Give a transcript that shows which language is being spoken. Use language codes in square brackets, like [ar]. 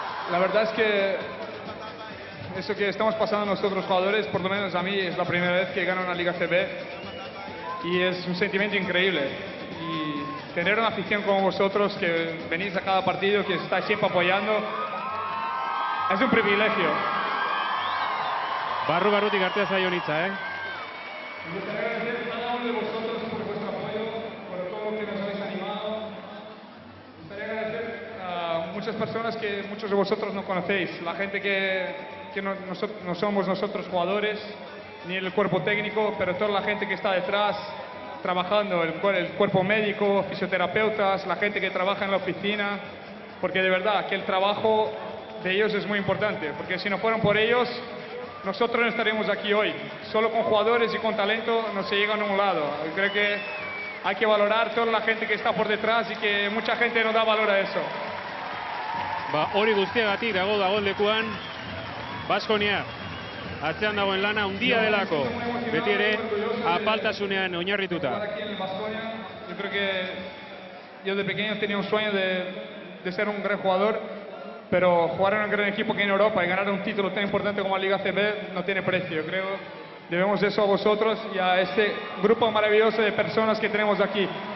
[es] la verdad es que eso que estamos pasando nosotros jugadores, por lo menos a mí, es la primera vez que gano una Liga CB y es un sentimiento increíble. Y tener una afición como vosotros, que venís a cada partido, que estáis siempre apoyando, es un privilegio. [eu] Barrutik artea zaio hitza, [es] Me gustaría agradecer a cada uno de vosotros por vuestro apoyo, por todo lo que nos habéis animado. Me gustaría agradecer a muchas personas que muchos de vosotros no conocéis, la gente que no somos nosotros jugadores, ni el cuerpo técnico, pero toda la gente que está detrás trabajando, el cuerpo médico, fisioterapeutas, la gente que trabaja en la oficina, porque de verdad que el trabajo de ellos es muy importante, porque si no fueran por ellos, nosotros no estaríamos aquí hoy. Solo con jugadores y con talento no se llega a ningún lado. Yo creo que hay que valorar toda la gente que está por detrás y que mucha gente no da valor a eso. [eu] Hori guztiagatik dagoen lekuan Baskonia atzean dagoen lana handia delako, beti ere apaltasunean oinarrituta. [es] Aquí en Baskonia, yo creo que yo de pequeño tenía un sueño de ser un gran jugador, pero jugar en un gran equipo que en Europa y ganar un título tan importante como la Liga CB no tiene precio. Yo creo que debemos eso a vosotros y a este grupo maravilloso de personas que tenemos aquí.